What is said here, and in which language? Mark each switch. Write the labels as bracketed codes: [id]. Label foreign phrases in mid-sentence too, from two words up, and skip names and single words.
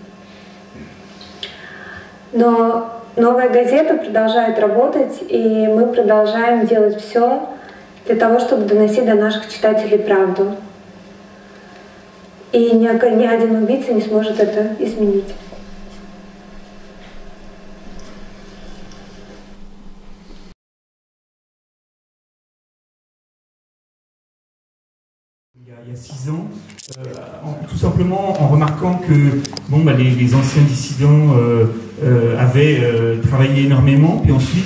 [ru] Но новая газета продолжает работать, и мы продолжаем делать все для того, чтобы доносить до наших читателей правду. И ни один убийца не сможет это изменить. [fr] Il y a 6 ans, tout simplement en remarquant que bon, les anciens dissidents avaient travaillé énormément, puis ensuite il